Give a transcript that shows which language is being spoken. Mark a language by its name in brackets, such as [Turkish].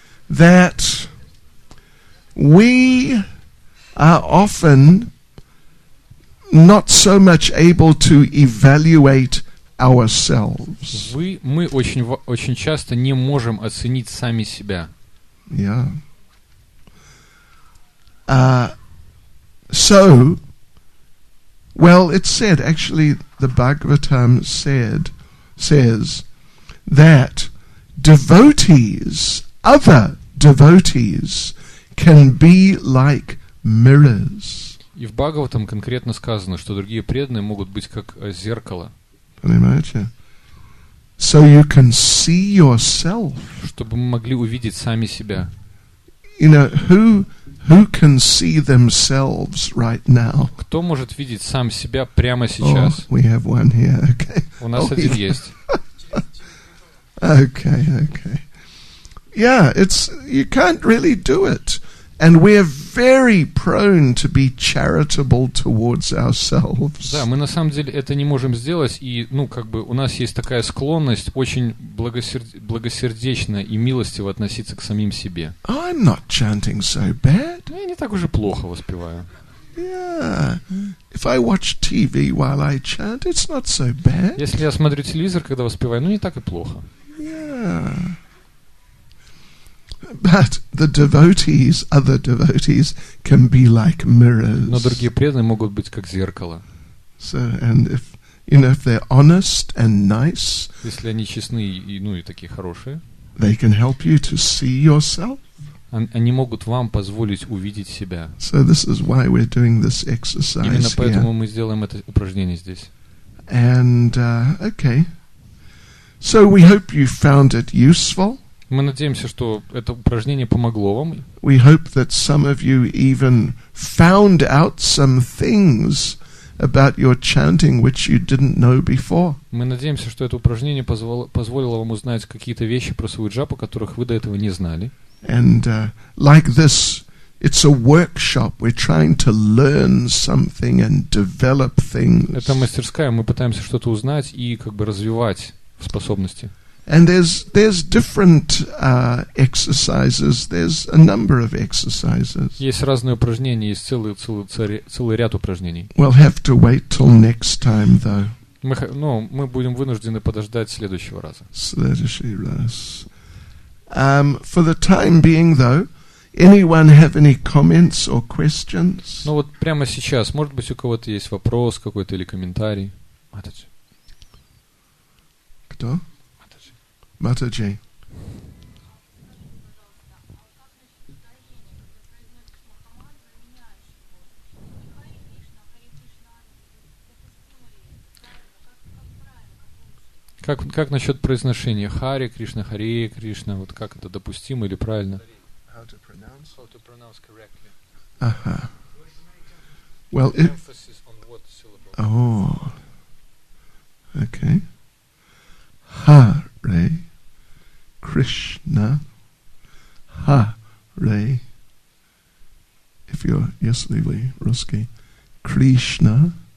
[English] That we are often not so much able to evaluate ourselves. [Russian] Мы очень часто не можем оценить сами себя. [English] Yeah. So, well, it's said, actually, the Bhagavatam says that devotees, other devotees, can be like mirrors. [Russian] И в Бхагаватам конкретно сказано, что другие преданные могут быть как зеркало. Понимаете? [English] So you can see yourself. [Russian] Чтобы мы могли увидеть сами себя. [English] You know, who can see themselves right now? [Russian] Кто может видеть сам себя прямо сейчас? [English] Oh, we have one here. Okay. [Russian] У нас один есть. [English] Okay. Yeah, you can't really do it. And we're very prone to be charitable towards ourselves. [Russian] Да, мы на самом деле это не можем сделать, и, у нас есть такая склонность очень благосердечно и милостиво относиться к самим себе. [English] I'm not chanting so bad. [Russian] Я не так уже плохо воспеваю. [English] Yeah. If I watch TV while I chant, it's not so bad. [Russian] Если я смотрю телевизор, когда воспеваю, не так и плохо. [English] Yeah. But the devotees, other devotees, can be like mirrors. [Russian] Но другие преданные могут быть как зеркало. [English] So, and if they're honest and nice, [Russian] если они честны и такие хорошие, [English] they can help you to see yourself. [Russian] Они могут вам позволить увидеть себя. [English] So this is why we're doing this exercise. [Russian] Именно поэтому мы сделаем это упражнение здесь. [English] And okay. So we hope you found it useful. [Russian] Мы надеемся, что это упражнение помогло вам. [English] We hope that some of you even found out some things about your chanting which you didn't know before. [Russian] Мы надеемся, что это упражнение позволило вам узнать какие-то вещи про свою джапу, которых вы до этого не знали. [English] And like this, it's a workshop. We're trying to learn something and develop things. [Russian] Это мастерская, мы пытаемся что-то узнать и развивать способности. [English] And there's different exercises. There's a number of exercises. [Russian] Есть разные упражнения, есть целый ряд упражнений. [English] We'll have to wait till next time, though. [Russian] Мы будем вынуждены подождать следующего раза. Следующий раз. [English] For the time being, though, anyone have any comments or questions? [Russian] Вот прямо сейчас, может быть, у кого-то есть вопрос какой-то или комментарий. Кто? Mataji. Как насчет произношения? Харе Кришна, Харе Кришна. Вот как это допустимо или правильно? [English] How to pronounce correctly. Uh-huh. Well, Emphasis on what syllable? Oh. Okay. Hare Krishna. Hare. If you're, [Russian] если вы русский, [English] Krishna.